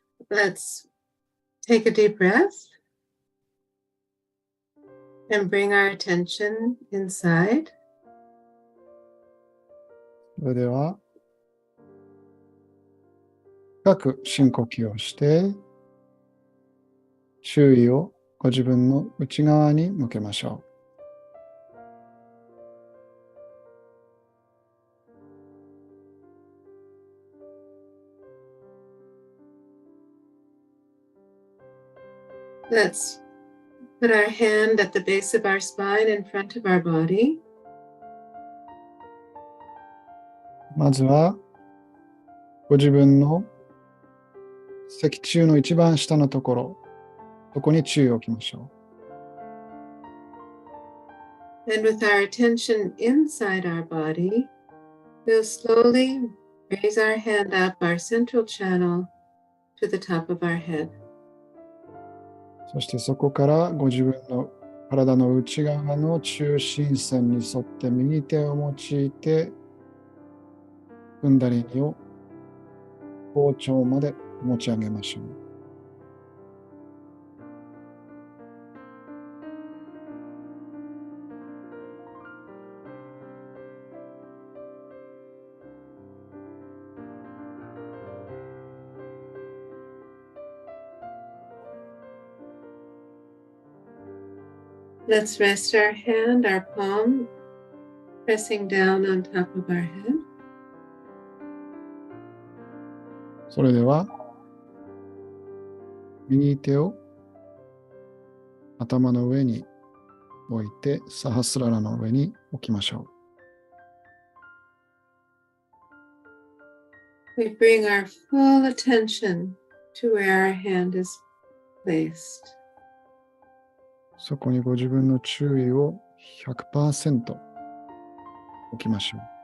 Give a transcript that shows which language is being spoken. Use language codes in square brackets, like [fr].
[en] Let's take a deep breath and bring our attention inside. [ja] それでは、深く深呼吸をして、注意をご自分の内側に向けましょう。 [en] Let's put our hand at the base of our spine in front of our body. [ja] まずは、ご自分の脊柱の一番下のところ、そこに注意を置きましょう。 [en] And with our attention inside our body, we'll slowly raise our hand up our central channel to the top of our head. [ja] そしてそこからご自分の体の内側の中心線に沿って右手を用いて、クンダリニを頭頂まで持ち上げましょう。 [en] Let's rest our hand, our palm, pressing down on top of our head. [ja] それでは、右手を頭の上に置いて、サハスララの上に置きましょ [en] We bring our full attention to where our hand is placed. [ja] う。そこにご自分の注意を 100% 置きましょう。